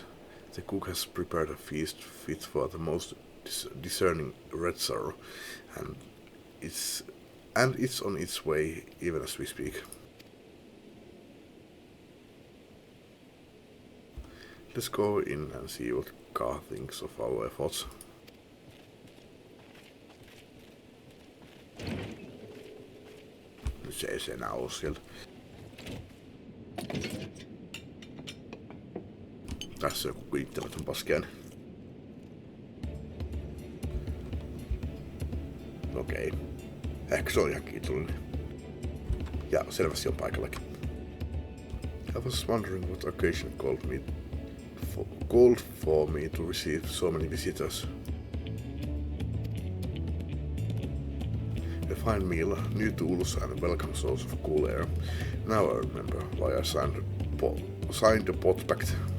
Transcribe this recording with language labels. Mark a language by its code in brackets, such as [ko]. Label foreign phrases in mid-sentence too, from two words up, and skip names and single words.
[en] The cook has prepared a feast fit for the most discerning red sorrow, and it's on its way even as we speak. Let's go in and see what Ka thinks of our efforts. [fi] Se ei se enää oo siellä. Tässä on joku kiittämätön paskiainen. Okei. Ehkä se on ihan kiitollinen. Ja selvästi on paikallakin. [en] I was wondering what occasion called for me to receive so many visitors. A fine meal, new tools, and a welcome source of cool air. Now I remember why I signed the pot pact.